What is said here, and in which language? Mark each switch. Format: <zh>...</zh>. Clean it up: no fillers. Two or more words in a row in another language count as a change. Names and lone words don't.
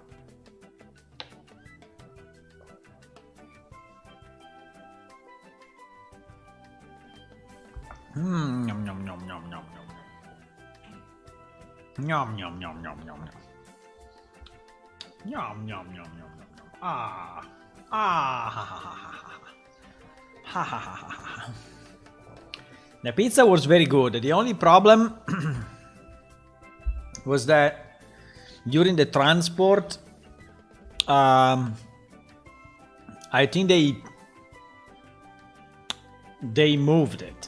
<en>Nom nom nom nom nom nom. Nom nom nom nom nom. Nom nom nom nom nom. Ah. Ah ha ha ha ha ha. Ha ha ha ha ha. The pizza was very good. The only problem was that during the transport, I think they moved it.</en>